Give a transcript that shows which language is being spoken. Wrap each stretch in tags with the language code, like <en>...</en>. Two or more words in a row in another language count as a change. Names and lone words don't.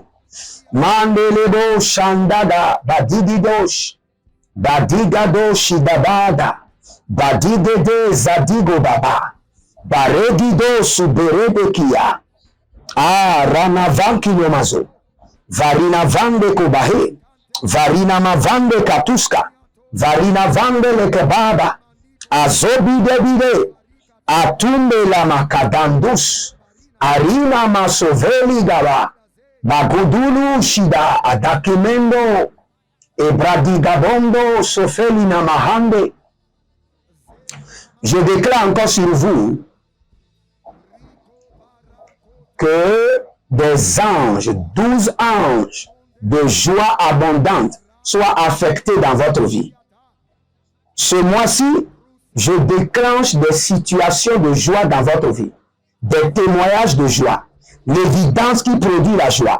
<fr>Mandelebo shandada badigidosh. Badigado shidabada. Badigede zadigo baba. Baregido suberebekia. Ranavanki nomazo. Varina vande kobahe. Varina mavande katuska. Varina vande lekebaba. Azobide. Atumbe la makadandus. Arina masoveli gaba. Bagudulu shida adakimendo. Ebradigabondo sofeli namahande. Je déclare encore sur vous que des anges, 12 anges de joie abondante soit affecté dans votre vie. Ce mois-ci, je déclenche des situations de joie dans votre vie, des témoignages de joie, l'évidence qui produit la joie.</fr>